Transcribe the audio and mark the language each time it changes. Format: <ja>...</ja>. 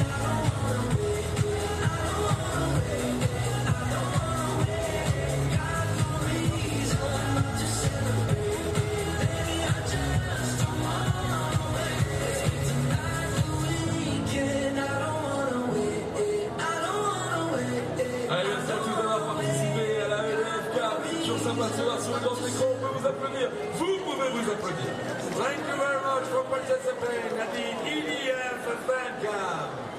<en>I don't wanna wait, I don't wanna wait, I don't wanna wait. Got no reason not to celebrate, baby. I just don't wanna wait. Let's make tonight the weekend. I don't wanna wait, I don't wanna wait.</en> <fr>Allez, merci à tous d'avoir participé à la EDF Cup. C'est toujours sympa de se voir sur le grand écran. On peut vous applaudir. Vous pouvez vous applaudir.</fr> <en>Thank you very much for participating at the EDF Fan Cup.</en>